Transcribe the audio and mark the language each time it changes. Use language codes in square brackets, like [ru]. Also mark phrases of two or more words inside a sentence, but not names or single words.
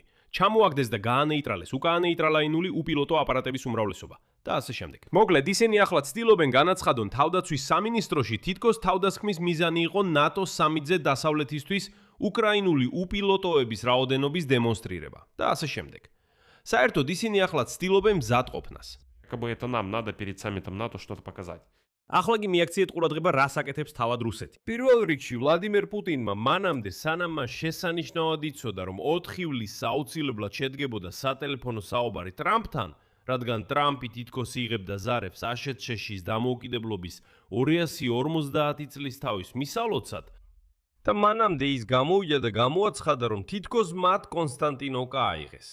[ka] ჩამოაგდეს და გაანეიტრალეს უკაანეიტრალაინული უპილოტო აპარატების უმრავლესობა და ასე შემდეგ. მოკლედ, ისინი ახლა ცდილობენ განაცხადონ თავდაცვის სამინისტროში თითქოს თავდასხმის მიზანი იყო ნატოს სამიტზე დასავლეთისთვის უკრაინული უპილოტოების რაოდენობის დემონსტრირება და ასე შემდეგ. საერთოდ ისინი ახლა ცდილობენ მზადყოფნას. [ru] Как бы это нам надо перед саммитом НАТО что-то показать. [ka] ახლა კი მიაქციეთ ყურადღება რას აკეთებს თავად რუსეთი. პირველ რიგში ვლადიმერ პუტინმა მანამდე სანამ მას შესანიშნავად იცოდა, რომ 4 ივლისს აუცილებლად შედგებოდა სატელეფონო საუბარი ტრამპთან, რადგან ტრამპი თითქოს იღებდა ზარებს აშშ-ის დამოუკიდებლობის 250 წლის თავის მისალოცად და მანამდე ის გამოვიდა და გამოაცხადა, რომ თითქოს მათ კონსტანტინოვკა აიღეს.